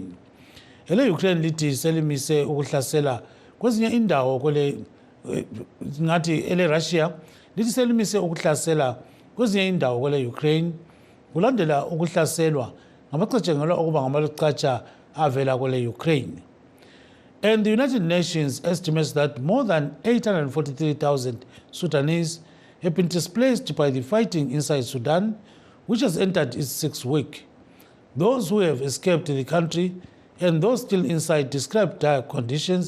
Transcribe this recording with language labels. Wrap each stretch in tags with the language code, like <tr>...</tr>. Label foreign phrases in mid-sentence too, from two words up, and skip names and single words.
<nd>Ele-Ukraine lithi selimise ukuhlasela kwezinye indawo ngathi ele-Russia lithi selimise ukuhlasela kwezinye indawo kwele-Ukraine kulandela ukuhlaselwa ngabacatshangelwa ukuba ngamalucatsha avela kwele-Ukraine.</nd> <en>And the United Nations estimates that more than 843,000 Sudanese have been displaced by the fighting inside Sudan, which has entered its sixth week. Those who have escaped the country and those still inside describe dire conditions.</en>